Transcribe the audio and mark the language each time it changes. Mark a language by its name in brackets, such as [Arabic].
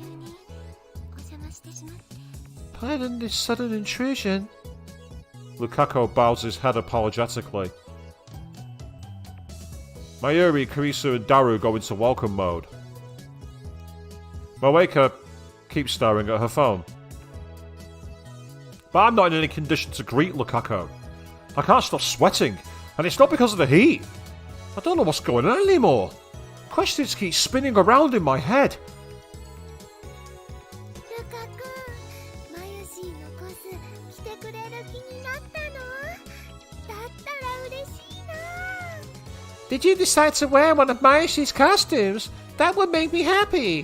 [Japanese] 急にお邪魔してしまって。 [English] Pardon this sudden intrusion. Lukaku bows his head apologetically. Mayuri, Kurisu, and Daru go into welcome mode. Moeka keeps staring at her phone. But I'm not in any condition to greet Lukaku. I can't stop sweating, and it's not because of the heat. I don't know what's going on anymore. Questions keep spinning around in my head. [Japanese] ルカくん、マユシーのコス来てくれる気になったの？だったら嬉しいな。 [English] Did you decide to wear one of Mayushi's costumes? That would make me happy.